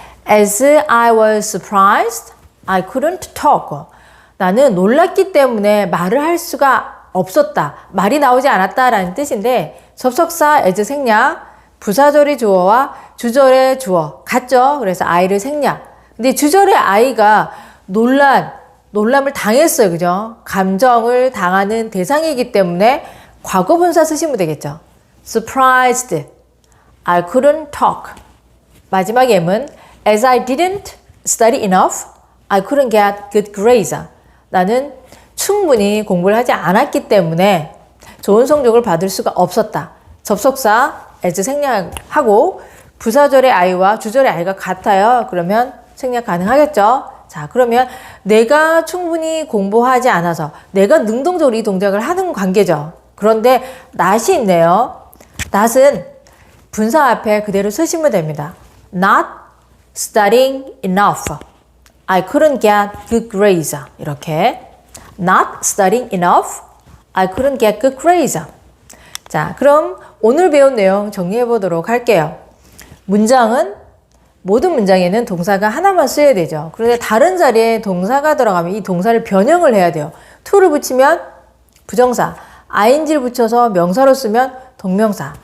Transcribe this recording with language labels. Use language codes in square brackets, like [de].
[en] As I was surprised, I couldn't talk. [ko] 나는 놀랐기 때문에 말을 할 수가 없었다. 말이 나오지 않았다라는 뜻인데 접속사 as 생략, 부사절의 주어와 주절의 주어 같죠? 그래서 I를 생략. 근데 주절의 I가 놀람을 당했어요. 그죠? 감정을 당하는 대상이기 때문에 과거 분사 쓰시면 되겠죠. [en] Surprised, I couldn't talk. [ko] 마지막 예문, [en] as I didn't study enough, I couldn't get good grades. [ko] 나는 충분히 공부를 하지 않았기 때문에 좋은 성적을 받을 수가 없었다. 접속사 as 생략하고 부사절의 I와 주절의 I가 같아요. 그러면 생략 가능하겠죠. 자, 그러면 내가 충분히 공부하지 않아서 내가 능동적으로 이 동작을 하는 관계죠. 그런데 not이 있네요. not은 분사 앞에 그대로 쓰시면 됩니다. [en] Not studying enough. I couldn't get good grades. [ko] 이렇게 [en] Not studying enough. I couldn't get good grades. [ko] 자, 그럼 오늘 배운 내용 정리해 보도록 할게요. 모든 문장에는 동사가 하나만 쓰여야 되죠. 그런데 다른 자리에 동사가 들어가면 이 동사를 변형을 해야 돼요. to를 붙이면 부정사, ing를 붙여서 명사로 쓰면 동명사.